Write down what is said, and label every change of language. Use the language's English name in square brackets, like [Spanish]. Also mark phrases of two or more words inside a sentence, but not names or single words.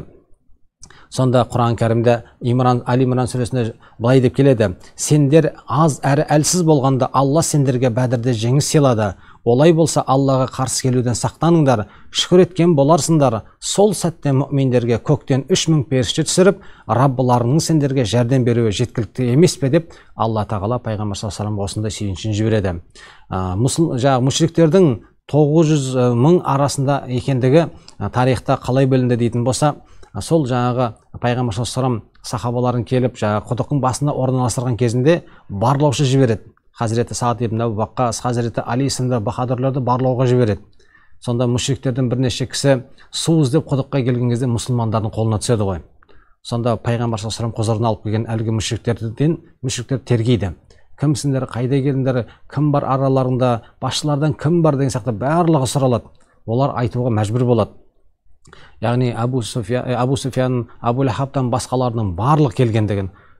[Kazakh] Сонда Құран кәрімде Али Имран сүресінде былай деп келеді: сендер аз әрі әлсіз болғанда Алла сендерге Бәдірде жеңіс сыйлады. Олай болса Аллаға қарсы келуден сақтаныңдар, шүкір еткен боларсыңдар. Сол сәтте мүминдерге көктен 3000 періште түсіріп, Раббыларының сендерге жәрдем беруі жеткілікті емес пе деп Алла тағала пайғамбар [Arabic] صلى الله عليه وسلم [Kazakh] осындай сүйіншін жібереді. Мүшриктердің 900 000 арасында екендігі тарихта қалай бөлінді дейтін болса, сол жаңағы пайғамбар [Arabic] صلى الله عليه وسلم [Kazakh] сахабаларын келіп құдықтың басында орналастырған кезінде барлаушы жібереді. Хазіреті Саад ибн Абу Ваққас, Хазіреті Али сынды бахадырларды барлауға жібереді. Сонда мүшриктердің бірнеше кісі су іздеп құдыққа келген кезде мұсылмандардың қолына түседі ғой. Сонда пайғамбар [Arabic] صلى الله عليه وسلم [Kazakh] құзырына алып келген әлгі мүшриктер тергейді. Кімсіңдер, қайда келдіңдер, кім бар араларында, басшылардан кім бар деген сияқты барлығы сұралады. Олар айтуға мәжбүр болады. Яғни Абу Суфиян, Абу Лахабтан басқаларының барлық келгендігін.